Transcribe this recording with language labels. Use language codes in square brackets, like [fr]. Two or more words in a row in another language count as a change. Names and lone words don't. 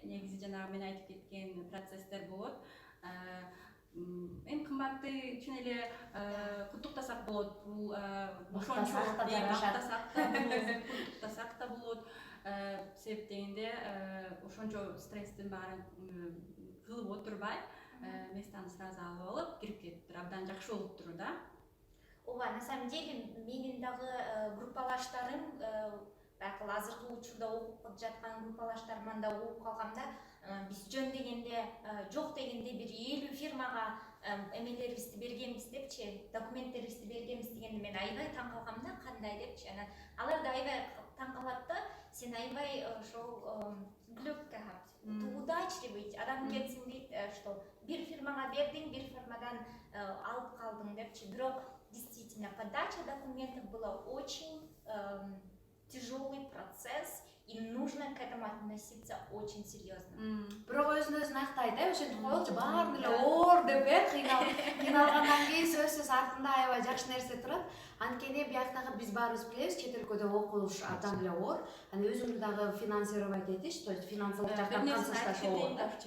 [ky] Негизи жанагы мен айтып кеткен процесстер болот. Эң кымбатты чын эле куттуктасак болот. Бул ошончо куттуктасак да болот. Себеп дегенде ошончо стресстин баарын кылып отурбай, местаны сразу алып алып кирип кетиптир. Абдан жакшы болуптур да. Ооба, [ru] на самом деле [ky] менин дагы группалаштарым, азыркы учурда окуп жаткан группалаштарыман да угуп калгамда, биз жок дегенде бир 50 фирмага эмелерибизди бергенбиз депчи, документтерибизди бергенбиз дегенде мен аябай таң калгам да, кандай депчи. Анан алар да аябай таң калат да, сен аябай ошол [de] glück gehabt. [ky] Удачливый адам кетсин дейт, что бир фирмага бердиң, бир фирмадан алып калдың депчи. [ru] Бирок действительно подача документов была очень тяжелый процесс, и нужно к этому относиться очень серьезно. [ky] Бирок өзүн актайт, ошентип коелучу баарын эле оор деп кыйналгандан кийин сөзсүз артында аябай жакшы нерсе турат. Анткени бияктагы биз баарыбыз билебиз, чет өлкөдө окуш абдан эле оор. Аны өзүңүз дагы финансировать этиш, [ru] то есть [ky] финансылык жактан камсыздаш болот.